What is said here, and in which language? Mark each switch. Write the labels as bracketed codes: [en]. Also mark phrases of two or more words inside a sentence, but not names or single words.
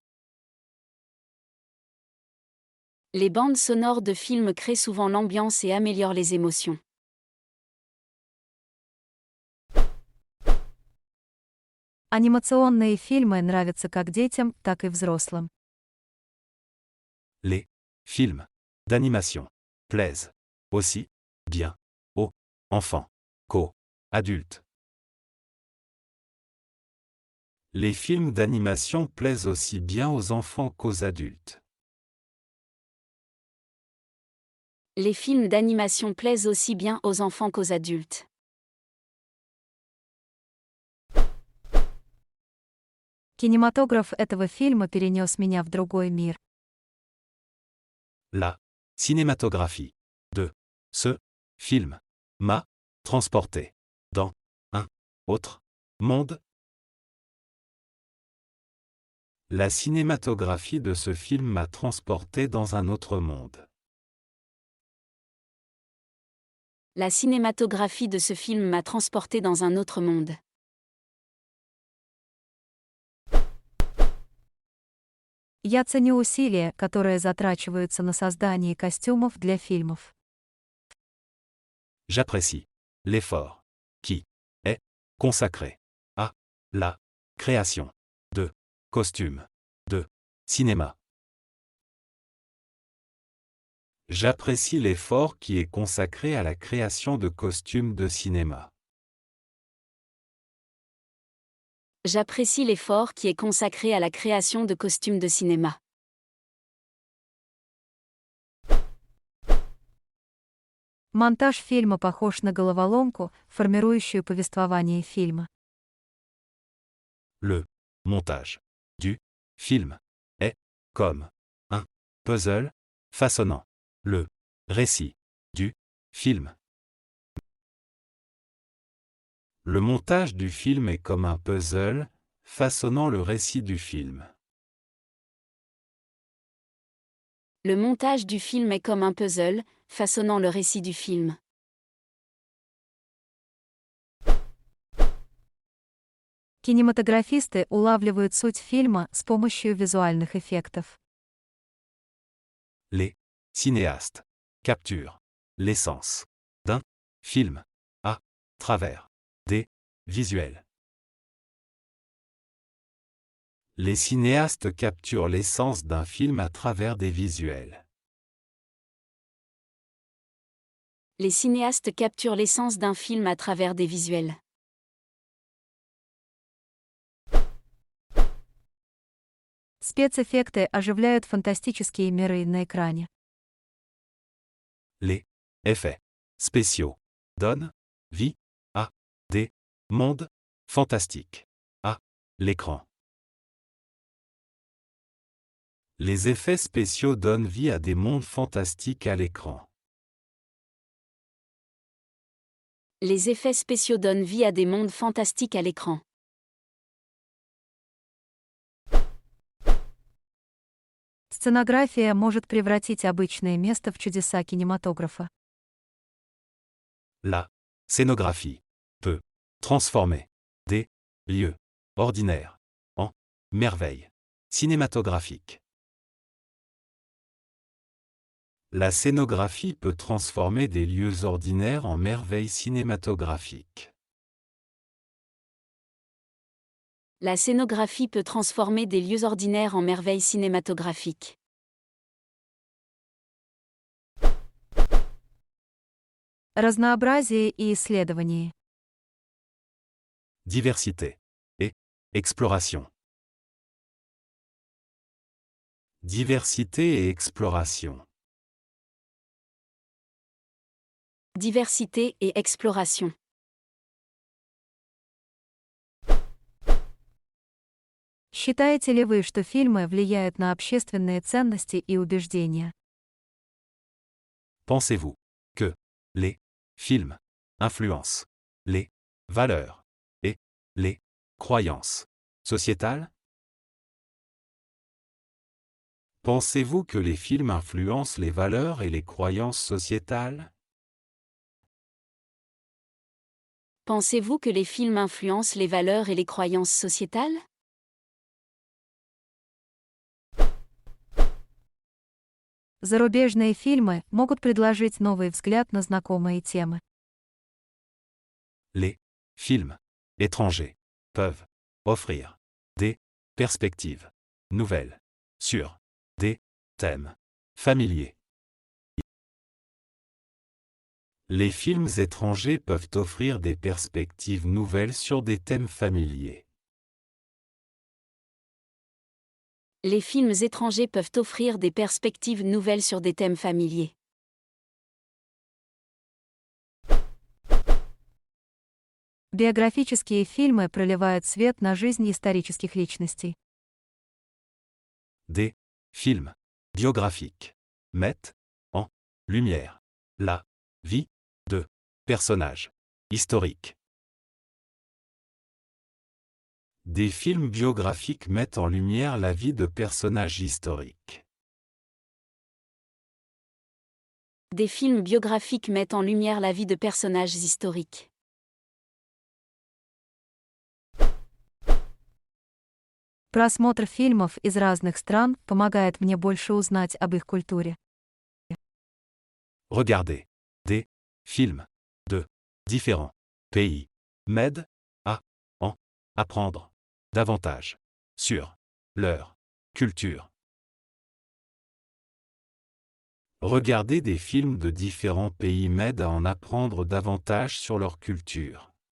[fr] Les bandes sonores de films créent souvent l'ambiance et améliorent les émotions. [ru] Анимационные фильмы нравятся как детям, так и взрослым. [fr] Les films d'animation plaisent aussi bien aux enfants qu'aux adultes. Les films d'animation plaisent aussi bien aux enfants qu'aux adultes. Les films d'animation plaisent aussi bien aux enfants qu'aux adultes. [ru] Кинематограф этого фильма перенес меня в другой мир. [fr] La cinématographie de ce film m'a transporté dans un autre monde. La cinématographie de ce film m'a transporté dans un autre monde. La cinématographie de ce film m'a transporté dans un autre monde. [ru] Я ценю усилия, которые затрачиваются на создание костюмов для фильмов. [fr] J'apprécie l'effort qui est consacré à la création de costumes de cinéma. J'apprécie l'effort qui est consacré à la création de costumes de cinéma. J'apprécie l'effort qui est consacré à la création de costumes de cinéma. [ru] Монтаж фильма похож на головоломку, формирующую повествование фильма. [fr] Le montage du film est comme un puzzle façonnant le récit du film. Le montage du film est comme un puzzle façonnant le récit du film. Le montage du film est comme un puzzle, façonnant le récit du film. [ru] Кинематографисты улавливают суть фильма с помощью визуальных эффектов. [fr] Les cinéastes capturent l'essence d'un film à travers des visuels. Les cinéastes capturent l'essence d'un film à travers des visuels. Les cinéastes capturent l'essence d'un film à travers des visuels. [ru] Спецэффекты оживляют фантастические миры на экране. [fr] Les effets spéciaux donnent vie à des mondes fantastiques à l'écran. Les effets spéciaux donnent vie à des mondes fantastiques à l'écran. Les effets spéciaux donnent vie à des mondes fantastiques à l'écran. [ru] Сценография может превратить обычное место в чудеса кинематографа. [fr] La scénographie peut transformer des lieux ordinaires en merveilles cinématographiques. La scénographie peut transformer des lieux ordinaires en merveilles cinématographiques. La scénographie peut transformer des lieux ordinaires en merveilles cinématographiques. [ru] Разнообразие и исследование. [fr] Diversité et exploration. Diversité et exploration. Diversité et exploration. [ru] Считаете ли вы, что фильмы влияют на общественные ценности и убеждения? [fr] Pensez-vous que les films influencent les valeurs et les croyances sociétales? Pensez-vous que les films influencent les valeurs et les croyances sociétales? Pensez-vous que les films influencent les valeurs et les croyances sociétales? [ru] Зарубежные фильмы могут предложить новый взгляд на знакомые темы. [fr] Les films étrangers peuvent offrir des perspectives nouvelles sur des thèmes familiers. Les films étrangers peuvent offrir des perspectives nouvelles sur des thèmes familiers. Les films étrangers peuvent offrir des perspectives nouvelles sur des thèmes familiers. [ru] Биографические фильмы проливают свет на жизнь исторических личностей. [fr] Des films biographiques mettent en lumière la vie de personnages historiques. Des films biographiques mettent en lumière la vie de personnages historiques. Des films biographiques mettent en lumière la vie de personnages historiques. [ru] Просмотр фильмов из разных стран помогает мне больше узнать об их культуре. [fr] Regarder des films de différents pays m'aide à en apprendre davantage sur leur culture. Regarder des films de différents pays m'aide à en apprendre davantage sur leur culture.